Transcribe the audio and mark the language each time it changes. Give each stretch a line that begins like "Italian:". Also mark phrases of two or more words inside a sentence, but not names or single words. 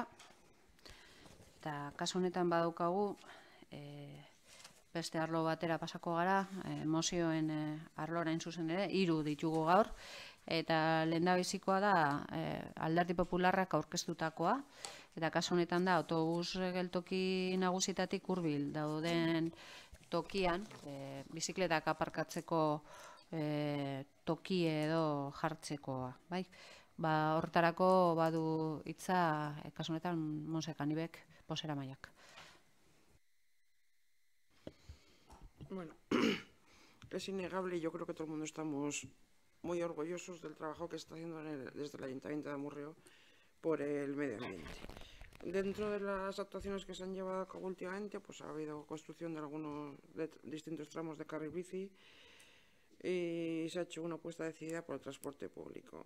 Basque: Eta kasu honetan badaukagu, beste arlo batera pasako gara, mozioen arlora zuzen ere, 3 ditugu gaur, eta lehendabizikoa da Alderdi Popularrak aurkeztutakoa, eta kasu honetan da autobus geltoki nagusitatik hurbil dauden tokian, bizikletak aparkatzeko toki edo jartzekoa, bai? Horretarako badu hitza, kasu honetan Monse Kanibek, bozeramaileak.
Spanish: Bueno, es innegable y yo creo que todo el mundo estamos muy orgullosos del trabajo que está haciendo desde el Ayuntamiento de Amurrio por el medio ambiente. Dentro de las actuaciones que se han llevado a cabo últimamente, pues ha habido construcción de distintos tramos de carril bici y se ha hecho una apuesta decidida por el transporte público.